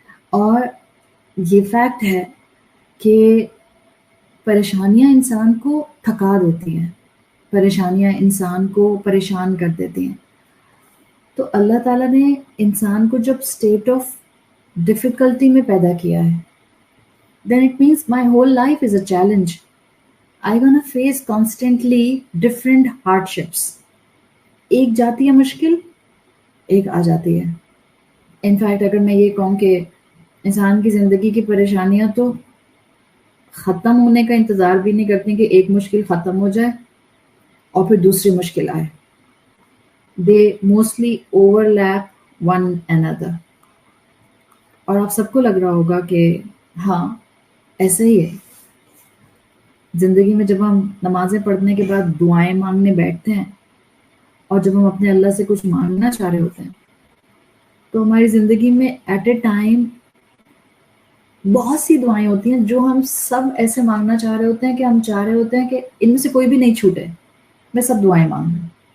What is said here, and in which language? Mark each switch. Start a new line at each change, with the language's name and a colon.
Urdu: اور یہ فیکٹ ہے کہ پریشانیاں انسان کو تھکا دیتی ہیں, پریشانیاں انسان کو پریشان کر دیتی ہیں. تو اللہ تعالیٰ نے انسان کو جب اسٹیٹ آف ڈفیکلٹی میں پیدا کیا ہے,
English: then it means my whole life is a challenge. I'm gonna face constantly different hardships.
Urdu: ایک جاتی ہے مشکل, ایک آ جاتی ہے. انفیکٹ اگر میں یہ کہوں کہ انسان کی زندگی کی پریشانیاں تو ختم ہونے کا انتظار بھی نہیں کرتی کہ ایک مشکل ختم ہو جائے اور پھر دوسری مشکل آئے.
English: They mostly overlap one another.
Urdu: اور آپ سب کو لگ رہا ہوگا کہ ہاں ایسا ہی ہے. زندگی میں جب ہم نمازیں پڑھنے کے بعد دعائیں مانگنے بیٹھتے ہیں اور جب ہم اپنے اللہ سے کچھ مانگنا چاہ رہے ہوتے ہیں تو ہماری زندگی میں ایٹ اے ٹائم بہت سی دعائیں ہوتی ہیں جو ہم سب ایسے مانگنا چاہ رہے ہوتے ہیں کہ ہم چاہ رہے ہوتے ہیں کہ ان میں سے کوئی بھی نہیں چھوٹے, میں سب دعائیں مانگوں.